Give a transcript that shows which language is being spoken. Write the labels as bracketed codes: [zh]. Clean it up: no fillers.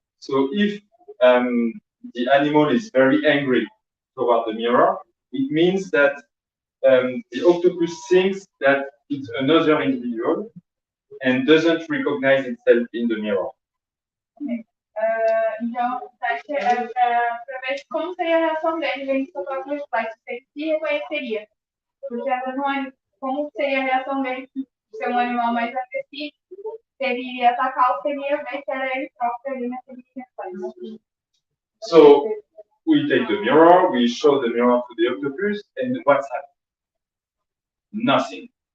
[en] So if the animal is very angry toward the mirror, it means that the octopus thinks that it's another individual and doesn't recognize itself in the mirror. [pt] Então, o teste é para ver como seria a reação dele vendo seu próprio reflexo, se ele se reconheceria. Porque ela não é como seria a reação dele ser um animal mais agressivo, se ele iria atacar ou se ele ia ver que era ele próprio ali naquele reflexo. [en] So we take the mirror, we show the mirror to the octopus, and what's happening? Nothing.